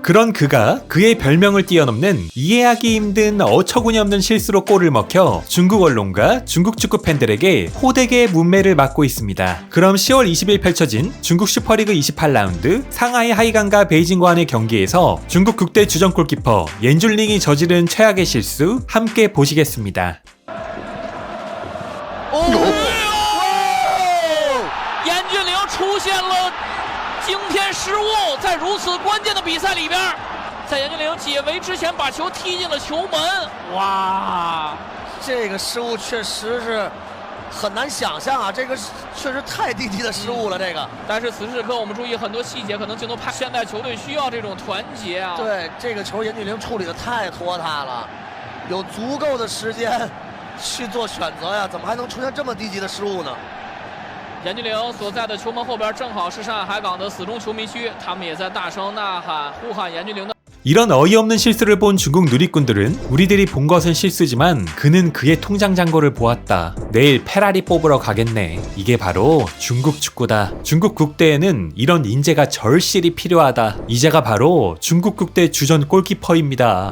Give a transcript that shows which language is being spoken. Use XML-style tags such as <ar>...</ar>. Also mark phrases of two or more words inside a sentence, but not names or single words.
<ko>그런 그가 그의 별명을 뛰어넘는 이해하기 힘든 어처구니 없는 실수로 골을 먹혀 중국 언론과 중국 축구 팬들에게 호되게 문매를 맞고 있습니다. 그럼 10월 20일 펼쳐진 중국 슈퍼리그 28라운드 상하이 하이강과 베이징 관의 경기에서 중국 국대 주전 골키퍼 옌줄링이 저지른 최악의 실수 함께 보시겠습니다.</ko> <zh>严俊凌出现了惊天失误，在如此关键的比赛里边，在严俊凌解围之前把球踢进了球门。哇，这个失误确实是很难想象啊！这个确实太低级的失误了。这个，但是此时此刻我们注意很多细节，可能镜头拍现在球队需要这种团结啊。对，这个球严俊凌处理的太拖沓了，有足够的时间去做选择呀，怎么还能出现这么低级的失误呢？严俊凌所在的球门后边正好是上海海港的死忠球迷区，他们也在大声呐喊呼喊严俊凌的。</zh> <ko>이런 어이없는 실수를 본 중국 누리꾼들은 우리들이 본 것은 실수지만 그는 그의 통장 잔고를 보았다. 내일 페라리 뽑으러 가겠네. 이게 바로 중국 축구다. 중국 국대에는 이런 인재가 절실히 필요하다. 이제가 바로 중국 국대 주전 골키퍼입니다.</ko>